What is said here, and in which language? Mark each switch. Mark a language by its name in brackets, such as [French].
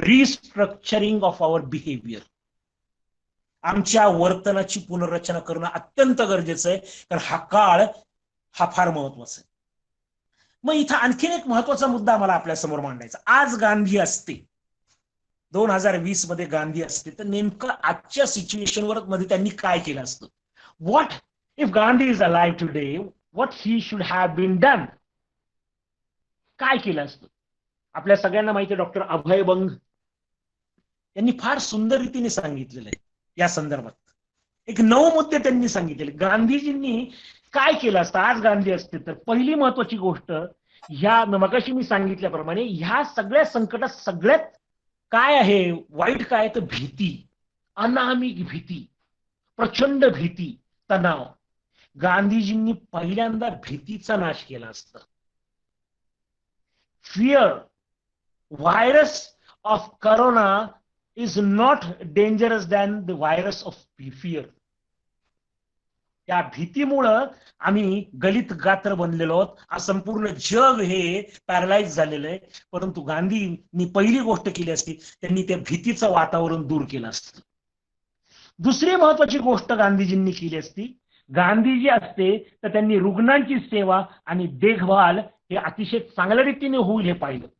[English] restructuring of our behaviour, [Marathi] आमच्या वर्तनाची पुनर्रचना करणं अत्यंत गरजेचं आहे, कारण हा काळ हा फार महत्वाचा आहे. मग इथं आणखीन एक महत्वाचा मुद्दा मला आपल्या समोर मांडायचा. आज गांधी असते, 2020 मध्ये गांधी असते, तर नेमकं आजच्या सिच्युएशनवर मध्ये त्यांनी काय केलं असतं. [English] what if Gandhi is alive today, what he should have been done? [Marathi] काय केलं असतं? आपल्या सगळ्यांना माहिती आहे डॉक्टर अभय बंग यांनी फार सुंदर रीतीने सांगितलेलं आहे या संदर्भात. एक 9 मुद्दे त्यांनी सांगितलेले. गांधीजींनी काय केलं असतं आज गांधी असते तर? पहिली महत्वाची गोष्ट, ह्या मगाशी मी सांगितल्याप्रमाणे ह्या सगळ्या संकटात सगळ्यात काय आहे वाईट काय तर भीती, अनामिक भीती, प्रचंड भीती, तणाव. गांधीजींनी पहिल्यांदा भीतीचा नाश केला असता. [English] Fear, virus of corona is not dangerous than the virus of fear. [Marathi] त्या भीतीमुळं आम्ही गलित गात्र बनलेलो आहोत. आज संपूर्ण जग हे पॅरालाइज झालेलं आहे. परंतु गांधींनी पहिली गोष्ट केली असती, त्यांनी त्या भीतीचं वातावरण दूर केलं असतं. दुसरी महत्वाची गोष्ट गांधीजींनी केली असती, गांधीजी असते तर त्यांनी रुग्णांची सेवा आणि देखभाल हे अतिशय चांगल्या रीतीने होईल हे पाहिलं.